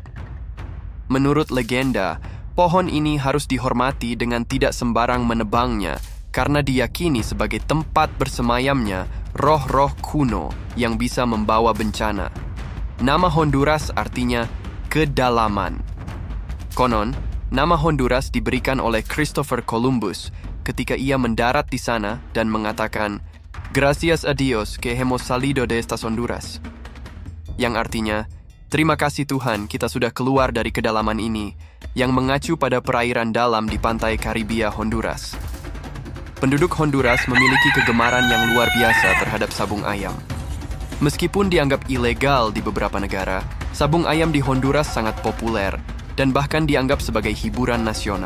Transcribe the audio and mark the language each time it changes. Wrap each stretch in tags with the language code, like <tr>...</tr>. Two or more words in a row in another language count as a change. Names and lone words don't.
<id>Menurut legenda, pohon ini harus dihormati dengan tidak sembarang menebangnya karena diyakini sebagai tempat bersemayamnya roh-roh kuno yang bisa membawa bencana. Nama Honduras artinya kedalaman. Konon, nama Honduras diberikan oleh Christopher Columbus ketika ia mendarat di sana dan mengatakan,</id> <es>"Gracias a Dios que hemos salido de estas Honduras."</es> <id>Yang artinya, terima kasih Tuhan kita sudah keluar dari kedalaman ini, yang mengacu pada perairan dalam di pantai Karibia Honduras. Penduduk Honduras memiliki kegemaran yang luar biasa terhadap sabung ayam. Meskipun dianggap ilegal di beberapa negara, sabung ayam di Honduras sangat populer dan bahkan dianggap sebagai hiburan nasional.</id>